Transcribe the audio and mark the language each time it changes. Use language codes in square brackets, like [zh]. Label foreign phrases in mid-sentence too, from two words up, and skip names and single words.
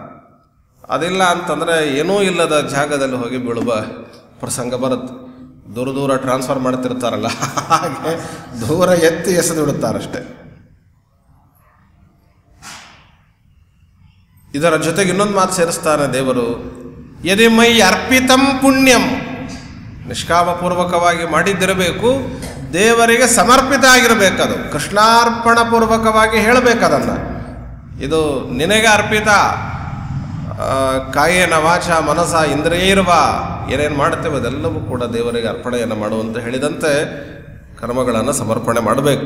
[kn] ಅದಿಲ್ಲ ಅಂತಂದರೆ ಏನೂ ಇಲ್ಲದ ಜಾಗದಲ್ಲಿ ಹೋಗಿ ಬೀಳುವ ಪ್ರಸಂಗ ಬರುತ್ತೆ. ದೂರ ದೂರ ಟ್ರಾನ್ಸ್ಫರ್ ಮಾಡ್ತಿರ್ತಾರಲ್ಲ, ಹಾಗೆ ದೂರ ಎತ್ತಿ ಎಸೆದು ಬಿಡುತ್ತಾರಷ್ಟೆ. ಇದರ ಜೊತೆಗೆ ಇನ್ನೊಂದು ಮಾತು ಸೇರಿಸ್ತಾನೆ ದೇವರು, [sa] ಯದಿ ಮೈ ಅರ್ಪಿತಂ ಪುಣ್ಯಂ, [kn] ನಿಷ್ಕಾಮಪೂರ್ವಕವಾಗಿ ಮಾಡಿದ್ದಿರಬೇಕು. ದೇವರಿಗೆ ಸಮರ್ಪಿತ ಆಗಿರಬೇಕದು, ಕೃಷ್ಣಾರ್ಪಣ ಪೂರ್ವಕವಾಗಿ ಹೇಳಬೇಕದನ್ನು. ಇದು ನಿನಗೆ ಅರ್ಪಿತ, [sa] ಕಾಯೇನ ವಾಚ ಮನಸ ಇಂದ್ರಿಯೈರ್ವ, [kn] ಏನೇನು ಮಾಡ್ತೇವೆ ಅದೆಲ್ಲವೂ ಕೂಡ ದೇವರಿಗೆ ಅರ್ಪಣೆಯನ್ನು ಮಾಡುವಂತ ಹೇಳಿದಂತೆ ಕರ್ಮಗಳನ್ನು ಸಮರ್ಪಣೆ ಮಾಡಬೇಕು.